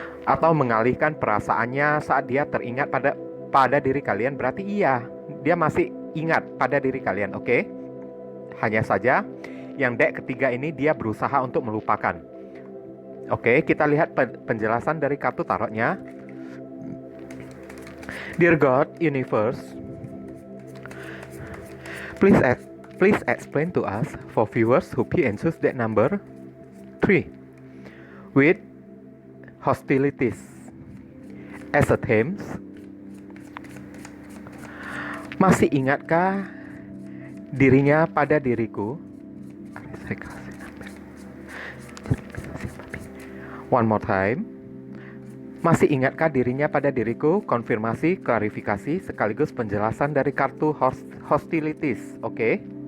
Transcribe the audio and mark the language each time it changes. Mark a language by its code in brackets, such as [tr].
[id] Atau mengalihkan perasaannya saat dia teringat pada diri kalian, berarti iya, dia masih ingat pada diri kalian, oke? Hanya saja yang deck ketiga ini dia berusaha untuk melupakan. Oke, kita lihat penjelasan dari kartu tarotnya. [en] Dear God, Universe, please explain to us for viewers who pick and choose that number 3 with hostilities as a theme. [id] Masih ingatkah dirinya pada diriku? [en] One more time. [id] Masih ingatkah dirinya pada diriku? Konfirmasi, klarifikasi, sekaligus penjelasan dari kartu hostilities. Oke.